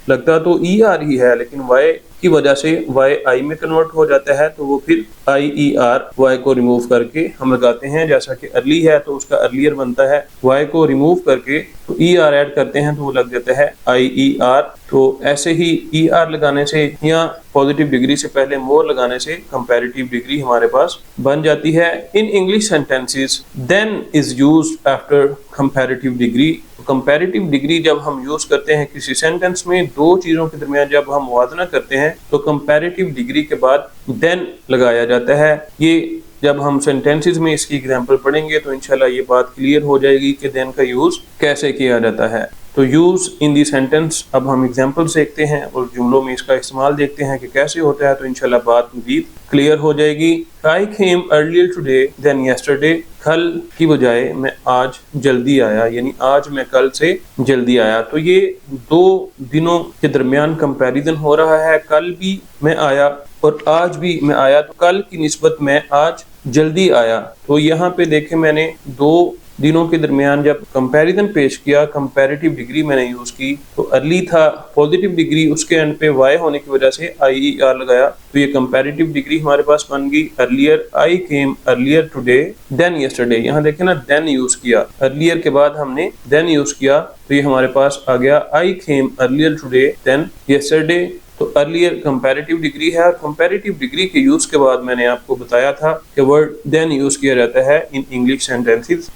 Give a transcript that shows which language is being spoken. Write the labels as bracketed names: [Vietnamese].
[Urdu] لگتا تو ER ہی ہے لیکن وائی کی وجہ سے وائی آئی میں کنورٹ ہو جاتا ہے, تو وہ پھر IER وائی کو ریموو کر کے ہم لگاتے ہیں. جیسا کہ ارلی ہے تو اس کا ارلیئر بنتا ہے, وائی کو ریموو کر کے تو ER ایڈ کرتے ہیں تو وہ لگ جاتا ہے IER. تو ایسے ہی ER لگانے سے یا پازیٹیو ڈگری سے پہلے مور لگانے سے کمپیریٹیو ڈگری ہمارے پاس بن جاتی ہے. [English] In English sentences than is used after comparative degree. [Urdu] Comparative degree جب ہم یوز کرتے ہیں کسی سینٹینس میں 2 چیزوں کے درمیان جب ہم موازنہ کرتے ہیں تو کمپیریٹیو ڈگری کے بعد دین لگایا جاتا ہے. یہ جب ہم سینٹینسز میں اس کی اگزامپل پڑھیں گے تو انشاءاللہ یہ بات کلیئر ہو جائے گی کہ دین کا یوز کیسے کیا جاتا ہے. تو یوز ان دی سینٹینس اب ہم اگزامپلس دیکھتے ہیں اور جملوں میں اس کا استعمال دیکھتے ہیں کہ کیسے ہوتا ہے, تو انشاءاللہ بات مزید کلیئر ہو جائے گی. [English] I came earlier today than yesterday. [Urdu] کل کی بجائے میں آج جلدی آیا, یعنی آج میں کل سے جلدی آیا. تو یہ 2 دنوں کے درمیان کمپیریزن ہو رہا ہے, کل بھی میں آیا اور آج بھی میں آیا, تو کل کی نسبت میں آج جلدی آیا. تو یہاں پہ دیکھیں میں نے 2 دنوں کے درمیان جب کمپیریزن پیش کیا, کمپیریٹیو ڈگری میں نے یوز کی, تو ارلی تھا پازیٹیو ڈگری, اس کے اینڈ پہ وائی ہونے کی وجہ سے IER لگایا, تو یہ کمپیریٹیو ڈگری ہمارے پاس بن گئی earlier. [English] I came earlier today than yesterday. [Urdu] یہاں دیکھیں نا then یوز کیا, ارلیئر کے بعد ہم نے then یوز کیا, تو یہ ہمارے پاس آ گیا [English] I came earlier today than yesterday. [Urdu] تو ارلیئر کمپیریٹیو ڈگری ہے, اور کمپیریٹیو ڈگری کے یوز کے بعد میں نے آپ کو بتایا تھا کہ ورڈ دین یوز کیا جاتا ہے [English] In English sentences.